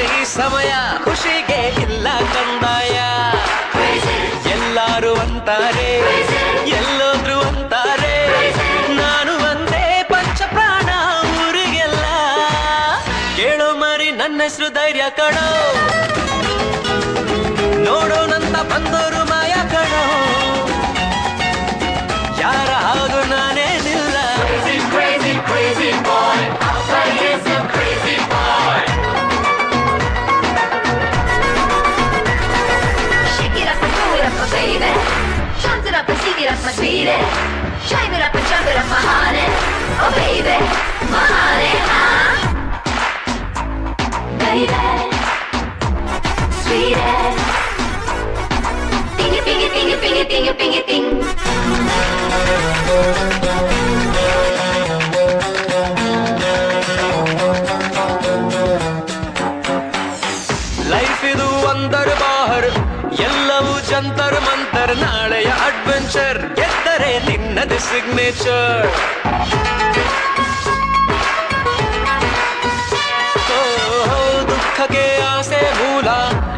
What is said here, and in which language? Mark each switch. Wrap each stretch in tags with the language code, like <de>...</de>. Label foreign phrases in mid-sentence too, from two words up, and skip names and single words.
<kn>ಈ ಸಮಯ ಖುಷಿಗೆ ಇಲ್ಲ ಕಂದಾಯ ಎಲ್ಲಾರು ಅಂತಾರೆ ಎಲ್ಲೋದ್ರು ಅಂತಾರೆ ನಾನು ಒಂದೇ ಪಂಚ ಪ್ರಾಣ ಊರಿಗೆಲ್ಲ ಕೇಳೋ ಮರಿ ನನ್ನ ಹೆಸರು ಧೈರ್ಯ ಕಣೋ ನೋಡೋಣಂತ ಬಂದೋರು ಮಾಯ ಕಣೋ ಯಾರ ಹಾಗೂ ನಾನೇನಿಲ್ಲ</kn> <en>Crazy, crazy, crazy boy. Our boy is a crazy boy. Shake it up and throw it up, my baby. Chant it up and sing it up, my sweetie. Shine it up and jump it up, my honey. Oh baby, my honey, huh? Baby, sweetie. Ding it, ding it, ding it, ding it, ding it, ding it, ding.</en> <kn>ಲೈಫ್ ಇದು ಒಂದರ್ ಬಾಹರ್ ಎಲ್ಲವೂ ಜಂತರ್ ಮಂತರ್ ನಾಳೆಯ ಅಡ್ವೆಂಚರ್ ಗೆದ್ದರೆ ನಿನ್ನದು ಸಿಗ್ನೇಚರ್ ದುಃಖಕ್ಕೆ ಆಸೆ ಮೂಲ</kn>